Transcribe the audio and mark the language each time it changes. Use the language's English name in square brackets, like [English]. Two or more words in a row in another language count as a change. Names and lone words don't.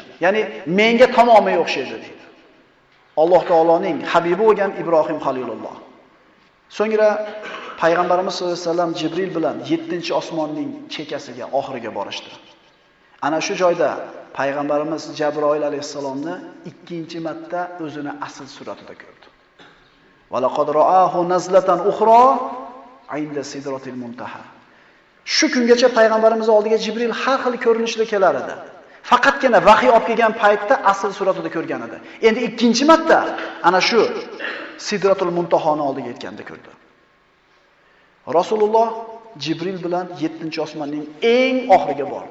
[Uzbek] Ya'ni menga tamoman o'xshaydi deydi. Alloh taoloning habibi bo'lgan Ibrohim Xalilulloh. So'ngra payg'ambarimiz [Arabic] صلى الله عليه وسلم [Uzbek] Jibril bilan 7-osmonning chekkasiga oxiriga borishdi. Ana shu joyda payg'ambarimiz Jabroil alayhisalomni ikkinchi marta o'zini asl suratida ko'rdi. [Arabic] ولقد رآه نزلة أخرى عند سدرة المنتهى. [Uzbek] Shu kungacha payg'ambarimiz oldiga Jibril har xil ko'rinishda kelar edi. Faqatgina vahiy olib kelgan paytda asl suratida ko'rgan edi. Endi ikkinchi marta ana shu Sidratul Muntahoni oldiga yetganda ko'rdi. Rasululloh Jibril bilan 7-osmonning eng oxiriga bordi.